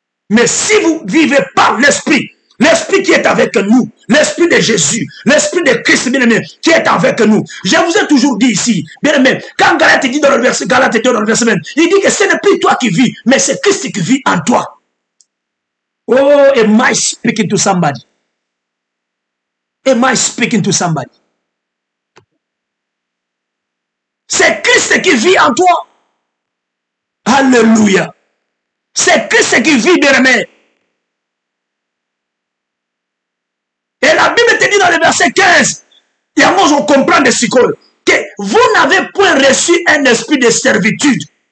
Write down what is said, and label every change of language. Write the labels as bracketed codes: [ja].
[fr] Mais si vous vivez par l'esprit, l'esprit qui est avec nous, l'esprit de Jésus, l'esprit de Christ, bien aimé, qui est avec nous. Je vous ai toujours dit ici, bien aimé, quand Galate dit dans le verset, Galate était dans le verset même, il dit que ce n'est plus toi qui vis, mais c'est Christ qui vit en toi. [en] Oh, am I speaking to somebody? Am I speaking to somebody? [fr] C'est Christ qui vit en toi. Alléluia. C'est Christ qui vit, bien aimé. Et Et la Bible te dit dans le verset 15, et à moi on comprend de ce que vous n'avez point reçu un esprit de servitude.